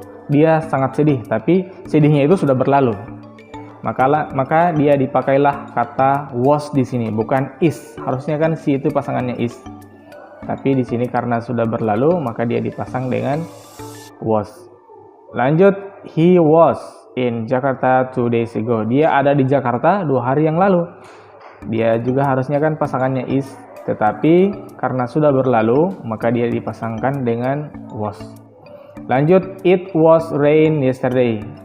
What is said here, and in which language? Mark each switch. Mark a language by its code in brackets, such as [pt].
[id] Dia sangat sedih, tapi sedihnya itu sudah berlalu. Maka dia dipakailah kata was di sini, bukan is. Harusnya kan she itu pasangannya is. Tapi di sini karena sudah berlalu, maka dia dipasang dengan was. [en] Lanjut, he was in Jakarta 2 days ago. [id] Dia ada di Jakarta 2 hari yang lalu. Dia juga harusnya kan pasangannya is, tetapi karena sudah berlalu, maka dia dipasangkan dengan was. [en] Lanjut, it was rain yesterday.